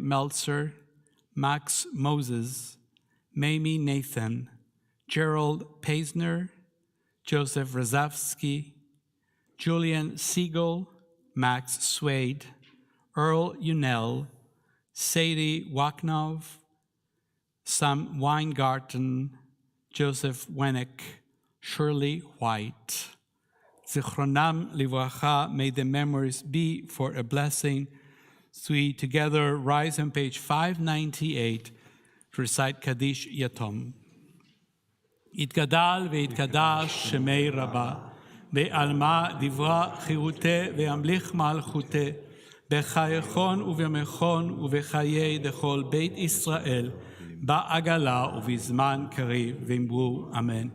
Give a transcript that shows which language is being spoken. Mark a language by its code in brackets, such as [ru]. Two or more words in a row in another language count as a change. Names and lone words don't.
[en] Meltzer, Max Moses, Mamie Nathan, Gerald Paisner, Joseph Razavsky, Julian Siegel, Max Swade, Earl Unell, Sadie Waknov, Sam Weingarten, Joseph Wennick, Shirley White. [he] זכרונם לברכה, [en] may the memories be for a blessing. So we together rise on page 598 to recite Kaddish Yatom. [arc] יתגדל ויתקדש שמי רבה, בעלמא דברה חירותה וימליך מלכותה, בחייכון ובימיכון ובחיי דכל בית ישראל, בעגלה ובזמן קריב ואמרו אמן.